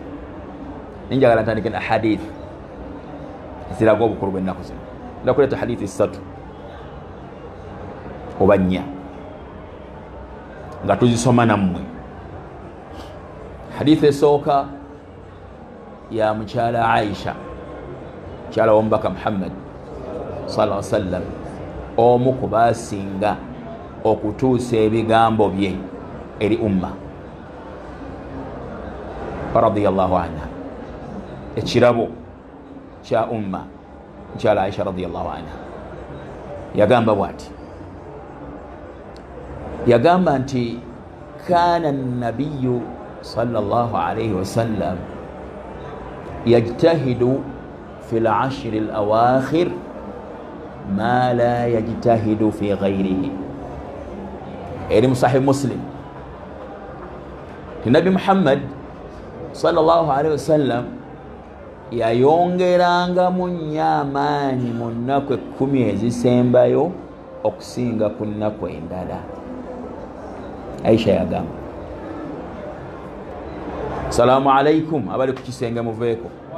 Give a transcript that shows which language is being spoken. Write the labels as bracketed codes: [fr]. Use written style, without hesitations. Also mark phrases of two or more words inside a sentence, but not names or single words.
[lg] Ninjagala ntandike na hadith eziraga obukulu bw'ennaku zino. Ndakuleeta hadithi 3 oba 4 nga tuzisoma nammwe. Hadithi esooka ya mukyala Aisha, mukyala w'omubaka Muhammad [ar] صلى الله عليه وسلم, [lg] omu ku baasinga okutuusa ebigambo bye eri umma, [ar] رضي الله عنها, [lg] ekirabo kya umma mukyala Aisha [ar] رضي الله عنها. [lg] Yagamba bw'ati, yagamba nti [ar] كان النبي صلى الله عليه وسلم يجتهد في العشر الأواخر ما لا يجتهد في غيره. [lg] Eri mu Sahih Muslim, Nabi Muhammad [ar] صلى الله عليه وسلم [lg] yayongerangamu nnyo amaanyi mu nnaku 10 ezisembayo okusinga ku nnaku endala. Aisha yagamba, [ar] سلام عليكم, [lg] abali ku kisenge muveeko.